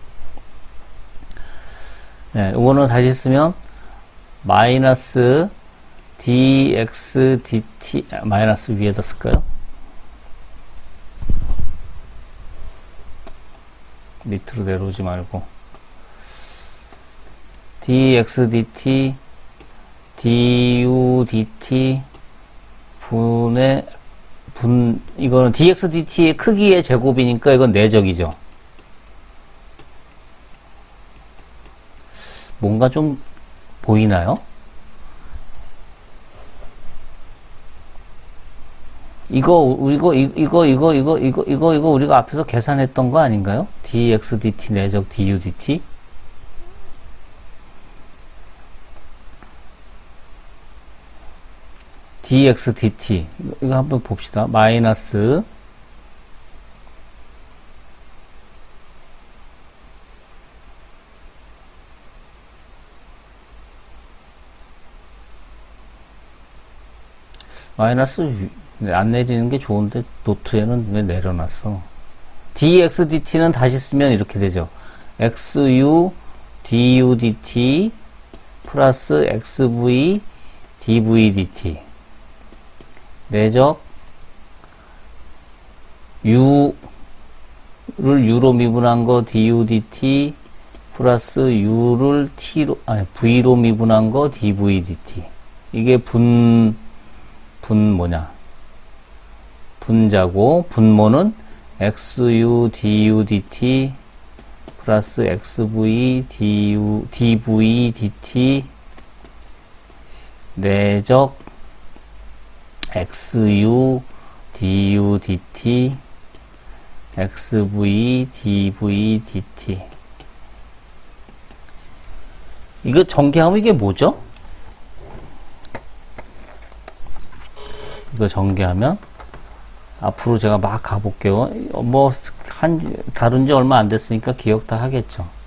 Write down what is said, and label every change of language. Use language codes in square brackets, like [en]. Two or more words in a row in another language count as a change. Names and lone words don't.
[ko] 네, 이거는 다시 쓰면 마이너스 dx dt 마이너스 위에다 쓸까요? 밑으로 내려오지 말고 dx dt du dt 분의 이거는 dx dt의 크기의 제곱이니까 이건 내적이죠. 뭔가 좀 보이나요? 이거 우리가 앞에서 계산했던 거 아닌가요? dx dt 내적 du dt dx dt 이거 한번 봅시다. 마이너스 안 내리는 게 좋은데 노트에는 왜 내려놨어? dx dt는 다시 쓰면 이렇게 되죠. xu du dt 플러스 xv dv dt 내적 u를 u로 미분한 거 du dt 플러스 u를 v로 미분한 거 dv dt 이게 분자고 분모는 xu du dt 플러스 xv dv dt 내적 xu du dt xv dv dt 이거 전개하면 이게 뭐죠? 이거 전개하면 앞으로 제가 막 가볼게요. 다룬 지 얼마 안 됐으니까 기억 다 하겠죠.